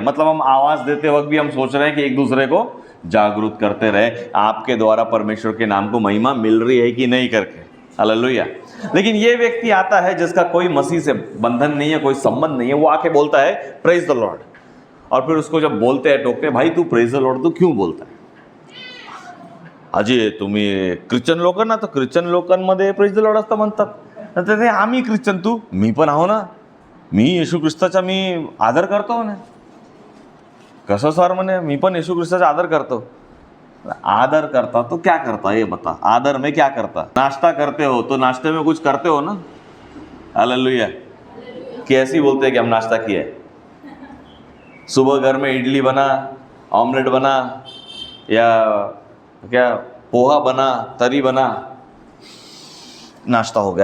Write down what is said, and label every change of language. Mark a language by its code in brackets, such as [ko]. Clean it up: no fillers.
[hi] मतलब हम आवाज देते वक्त भी हम सोच रहे हैं कि एक दूसरे को जागरूक करते रहे, आपके द्वारा परमेश्वर के नाम को महिमा मिल रही है कि नहीं करके। हालेलुया। लेकिन ये व्यक्ति आता है जिसका कोई मसीह से बंधन नहीं है, कोई संबंध नहीं है, वो आके बोलता है प्रेज द लॉर्ड। और फिर उसको जब बोलते हैं, टोकते हैं, भाई तू प्रेज द लॉर्ड तो क्यों बोलता है? [mr] अजय तुम्ही ख्रिश्चन लोक ना, तर ख्रिश्चन लोकांमध्ये प्रेज द लॉर्ड असतं म्हणतात। तर ते आम्ही ख्रिश्चन, तू मी पण आहो ना, मी येशू ख्रिस्ताचा मी आदर करतो ना। कसं सर म्हणे, मी पण येशू ख्रिस्ताचा आदर करतो। [hi] आदर करता तो क्या करता ये बता? आदर में क्या करता? नाश्ता करते हो तो नाश्ते में कुछ करते हो ना। हालेलुया। कि ऐसे ही बोलते हैं कि हम नाश्ता किए। सुबह घर में इडली बना, ऑमलेट बना, या क्या पोहा बना, तरी बना, नाश्ता हो गया।